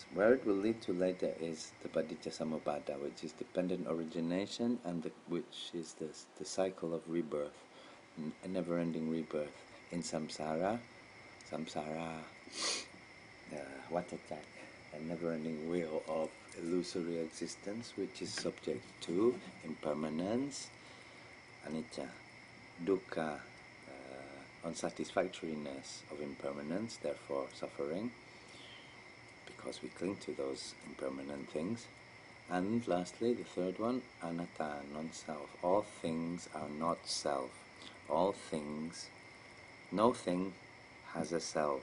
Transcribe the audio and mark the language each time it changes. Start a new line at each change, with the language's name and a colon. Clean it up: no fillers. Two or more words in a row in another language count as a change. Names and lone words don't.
English: Where it will lead to later is the
Pali: paticca samuppada,
English: which is dependent origination, and which is the cycle of rebirth, a never-ending rebirth in samsara, vatacak, a never-ending wheel of illusory existence, which is subject to impermanence,
Pali: anicca, dukkha,
English: unsatisfactoriness of impermanence, therefore suffering, because we cling to those impermanent things. And lastly, the third one, anatta, non-self. All things are not self. All things, no thing has a self.